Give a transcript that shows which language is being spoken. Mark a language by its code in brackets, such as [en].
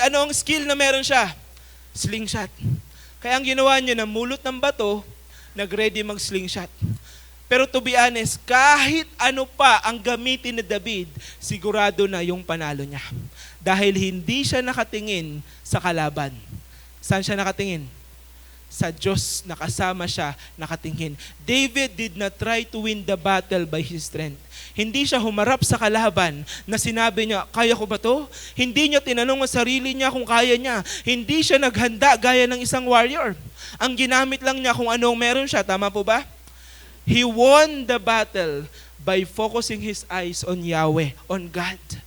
[tl] Ano ang skill na meron siya? Slingshot. Kaya ang ginawa niya, namulot ng bato, nag-ready mag-slingshot. Pero [en] to be honest, [tl] kahit ano pa ang gamitin ni David, sigurado na yung panalo niya. Dahil hindi siya nakatingin sa kalaban. Saan siya nakatingin? Sa Diyos na kasama siya nakatingin. [en] David did not try to win the battle by his strength. [tl] Hindi siya humarap sa kalaban na sinabi niya, kaya ko ba to? Hindi niya tinanong ang sarili niya kung kaya niya. Hindi siya naghanda gaya ng isang warrior. Ang ginamit lang niya kung anong meron siya. Tama po ba? [en] He won the battle by focusing his eyes on Yahweh, on God.